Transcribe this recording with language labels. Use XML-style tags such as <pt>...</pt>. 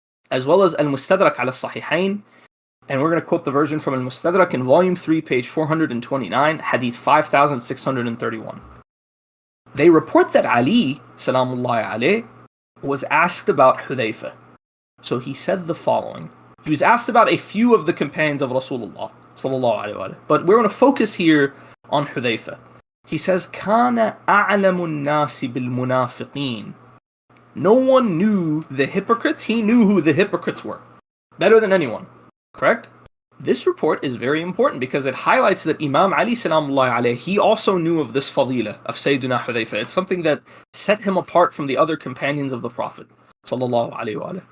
<en>as well as al-Mustadrak al-Sahihain. And we're going to quote the version from al-Mustadrak in volume 3, page 429, hadith 5631. They report that Ali, salamullahi alayh, was asked about Hudhayfah. So he said the following. He was asked about a few of the companions of Rasulullah, sallallahu alayhi wa, but we're going to focus here on Hudhayfah. He says,</en> <ar>كَانَ أَعْلَمُ النَّاسِ بِالْمُنَافِقِينَ.</ar> <en>No one knew the hypocrites. He knew who the hypocrites were better than anyone. Correct? This report is very important because it highlights that Imam Ali salamullahi alayhi, he also knew of this fadila of Sayyidina Hudhayfah. It's something that set him apart from the other companions of the Prophet sallallahu alayhi wa.</en>